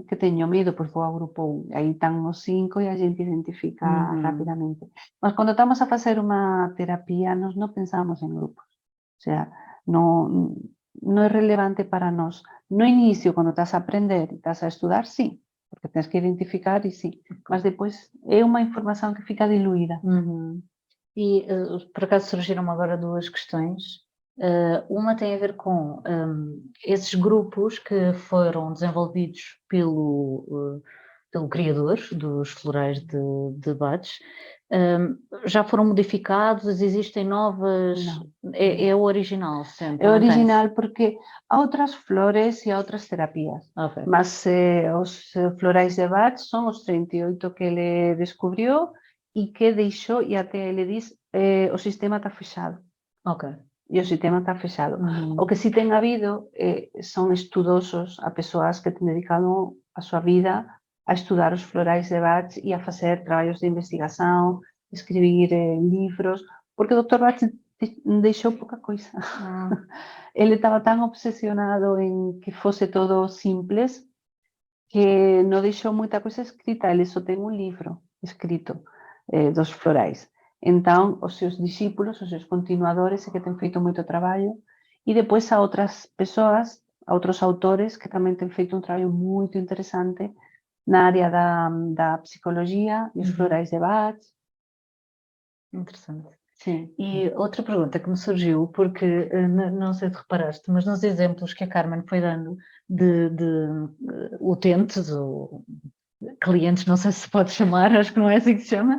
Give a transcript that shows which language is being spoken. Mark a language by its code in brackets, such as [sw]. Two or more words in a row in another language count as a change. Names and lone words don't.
[gl] Que teño medo, pois vou ao grupo 1, aí están os 5 e a gente identifica rapidamente. Mas cando estamos a facer unha terapia, nos non pensamos en grupos. [es] O sea, [gl] non é relevante para nós. No inicio, cando estás a aprender e estás a estudar, sí, porque tens que identificar e sí, mas depois é unha información que fica diluída. [pt] E por acaso surgiram agora duas questões. Uma tem a ver com esses grupos que foram desenvolvidos pelo criador dos florais de Bach. já foram modificados? Existem novas? É o original sempre? É original porque há outras flores e há outras terapias. Okay. Mas os florais de Bach são os 38 que ele descobriu e que deixou, e até ele diz, o sistema está fechado. Ok. E o sistema está fechado. [gl] O que sí ten habido son estudosos, a persoas que ten dedicado a súa vida a estudar os florais de Bach e a facer traballos de investigación, escribir libros, porque o Dr. Bach deixou pouca coisa. Ele estaba tan obsesionado en que fose todo simples que non deixou moita coisa escrita, ele só ten un libro escrito dos florais. Entón, os seus discípulos, os seus continuadores, é que ten feito moito traballo, e depois há outras persoas, a outros autores que tamén ten feito un traballo moito interesante na área da psicologia e os florais de Bach. [pt] Interessante. Sim. E outra pergunta que me surgiu, porque não sei se reparaste, mas nos exemplos que a Carmen foi dando de utentes ou clientes, não sei se pode chamar, acho que não é assim que se chama.